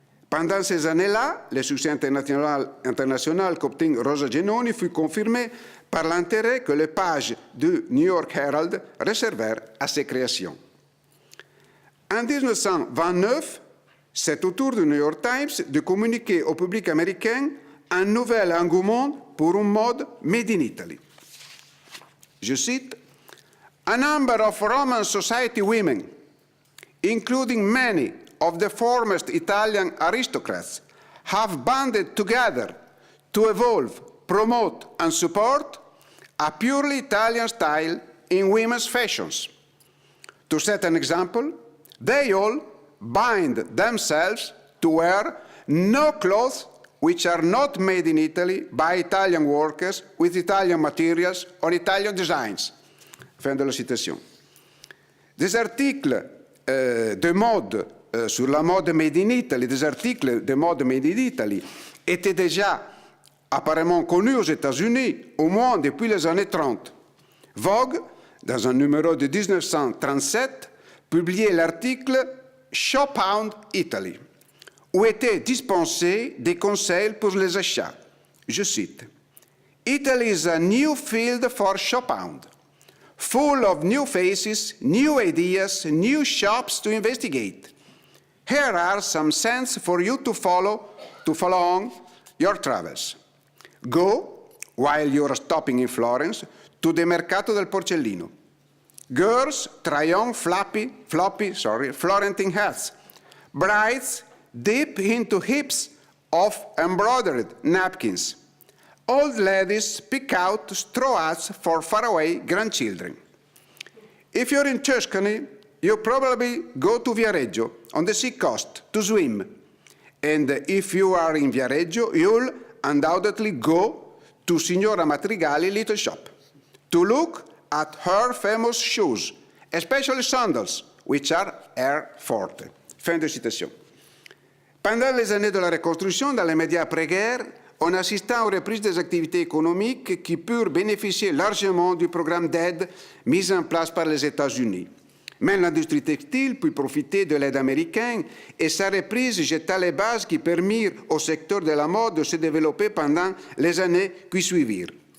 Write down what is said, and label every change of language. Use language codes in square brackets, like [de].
[fr] Pendant ces années-là, le succès international qu'obtint Rosa Genoni fut confirmé par l'intérêt que les pages du New York Herald réservèrent à ses créations. En 1929, c'est au tour du New York Times de communiquer au public américain un nouvel engouement pour une mode made in Italy. Je cite, [en] "A number of Roman society women, including many of the foremost Italian aristocrats, have banded together to evolve, promote and support a purely Italian style in women's fashions. To set an example, they all bind themselves to wear no clothes which are not made in Italy by Italian workers with Italian materials or Italian designs." [fr] Fin de la citation. Des articles de mode sur la mode made in Italy, des articles de mode made in Italy étaient déjà apparemment connus aux États-Unis, au moins depuis les années 30. Vogue, dans un numéro de 1937, publiait l'article Shophound Italy, où étaient dispensés des conseils pour les achats. Je cite, [en] "Italy is a new field for shophound, full of new faces, new ideas, new shops to investigate. Here are some scents for you to follow on your travels. Go, while you're stopping in Florence, to the Mercato del Porcellino. Girls try on floppy Florentine hats. Brides dip into heaps of embroidered napkins. Old ladies pick out straw hats for faraway grandchildren. If you're in Tuscany, you probably go to Viareggio on the seacoast to swim. And if you are in Viareggio, you'll undoubtedly go to Signora Matrigali little shop to look at her famous shoes, especially sandals, which are Air Forte. [fr] Fin de citation. Pendant les années de la Reconstruction, dans les médias après-guerre, on assista aux reprises des activités économiques qui purent bénéficier largement du programme d'aide mis en place par les États-Unis. Mais l'industrie textile put profiter de l'aide américaine et sa reprise jeta les bases qui permirent au secteur de la mode de se développer pendant les années qui suivirent.